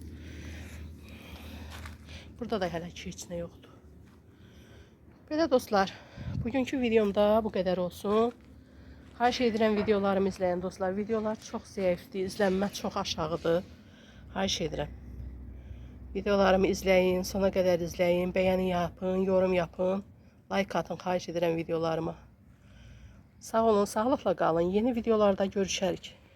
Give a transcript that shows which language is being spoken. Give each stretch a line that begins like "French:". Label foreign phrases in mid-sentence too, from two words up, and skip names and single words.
Azerbaijani: Burada da hələ ki heç nə yoxdur. Belə dostlar, bugünkü videomda bu qədər olsun. Xahiş edirəm videolarımı izləyin dostlar. Videolar çox zəifdir, izlənmə çox aşağıdır. Xahiş edirəm. Videolarımı izləyin, sona qədər izləyin, bəyəni yapın,
Turkish: yorum yapın,
Azerbaijani: like atın, xahiş edirəm videolarıma. Sağ olun, sağlıqla qalın. Yeni videolarda görüşərik.